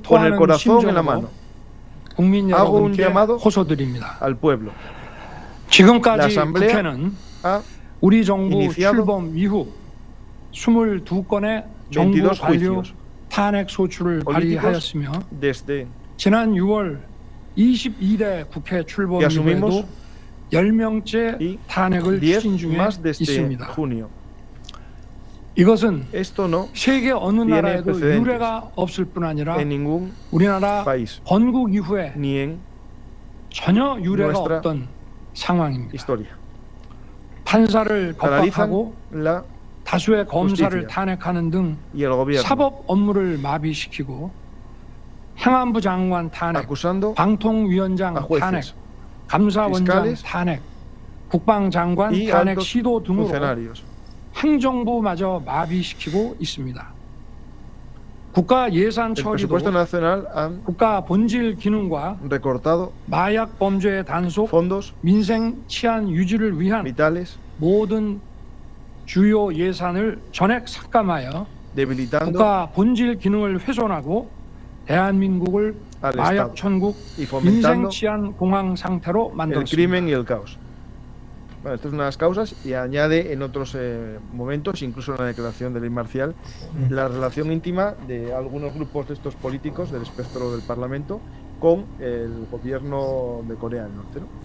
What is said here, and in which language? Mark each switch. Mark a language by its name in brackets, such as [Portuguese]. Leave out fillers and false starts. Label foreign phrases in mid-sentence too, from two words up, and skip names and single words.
[Spanish] Con el corazón en la mano. Hago un llamado al pueblo. La Asamblea ha iniciado 22 juicios políticos desde [Korean] 지난 6월 22대 국회 출범 이후에도 10명째 탄핵을 추진 중에 있습니다. 이것은 세계 어느 나라에도 유례가 없을 뿐 아니라 우리나라 건국 이후에 전혀 유례가 없던 상황입니다. 판사를 법박하고 다수의 검사를 탄핵하는 등 [Spanish] y el gobierno [Korean] 사법 업무를 마비시키고 행안부 장관 탄핵, [Spanish] acusando [Korean] 방통위원장 [Spanish] a jueces, [Korean] 탄핵, 감사원장 [Spanish] fiscales [Korean] 탄핵, 국방장관 [Spanish] y [Korean] 탄핵 [Spanish] altos [Korean] 시도 등으로 [Spanish] funcionarios. [Korean] 행정부마저 마비시키고 있습니다. 국가 예산 [Spanish] El [Korean] 처리도 [Spanish] presupuesto nacional han [Korean] 국가 본질 기능과 [Spanish] recortado [Korean] 마약 범죄의 단속, [Spanish] fondos [Korean] 민생 치안 유지를 위한 [Spanish] vitales, [Korean] 모든 주요 예산을 전액 삭감하여 [Spanish] debilitando [Korean] 국가 본질 기능을 훼손하고 대한민국을 [Spanish] al [Korean] 마약 [Spanish] Estado [Korean] 천국, [Spanish] y [Korean] 민생 [Spanish] fomentando [Korean] 치안 공황 상태로 [Spanish] el [Korean] 만들었습니다. [Spanish] crimen y el caos. Bueno, estas son las causas y añade en otros momentos, incluso en la declaración de ley marcial, la relación íntima de algunos grupos de estos políticos del espectro del Parlamento con el gobierno de Corea del Norte, ¿no?